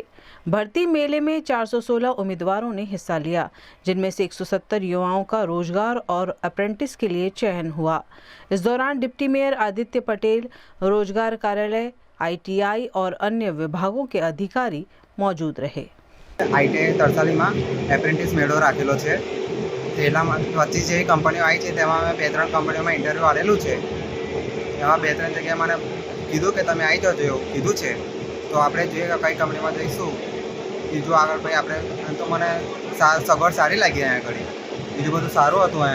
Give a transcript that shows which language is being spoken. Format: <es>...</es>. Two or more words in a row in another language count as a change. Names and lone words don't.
<hi>भर्ती मेले में 416 उम्मीदवारों ने हिस्सा लिया, जिनमें से 170 युवाओं का रोजगार और अप्रेंटिस के लिए चयन हुआ। इस दौरान डिप्टी मेयर आदित्य पटेल, रोजगार कार्यालय, ITI और अन्य विभागों के अधिकारी मौजूद रहे।</hi> <gu>ITI તરસાલીમાં એપ્રેન્ટિસ મેળો રાખેલો છે। તેલામાં 25 જેવી કંપનીઓ આઈ છે, તેમાં મૈં 2-3 કંપનીઓમાં ઇન્ટરવ્યૂ આલેલું છે। એમાં 2-3 જગ્યાએ મને કીધું કે તમે આઈ જજો એવું કીધું છે, તો આપણે જોઈએ કે કઈ કંપનીમાં જઈશું। બીજું આગળ ભાઈ આપણે તો મને સગવડ સારી લાગી અહીંયા ઘડી, બીજું બધું સારું હતું અહીંયા ઘડી, बीजुं बधुं सारुं हतुं अहींया घडी।</gu>